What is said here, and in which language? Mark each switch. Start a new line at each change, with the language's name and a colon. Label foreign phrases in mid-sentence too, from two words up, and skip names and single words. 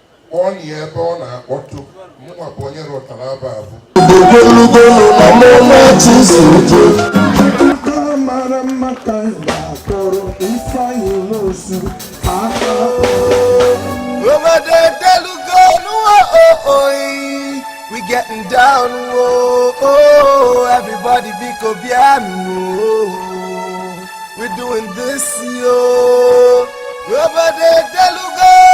Igbo: Kpọọ ya ebe ọ na-akpọtụ. Mụnwa bụ onye rụtara aba abụ. Mara mma ka m ga-akpọrọ Ifeanyi Nwosu aka. Obodo edelugo n'ụwa,
English: oh, oh, we getting down, oh, oh, everybody
Igbo: biko bịanụ,
English: oh, we doing this, yo.
Igbo: Obodo edelugo.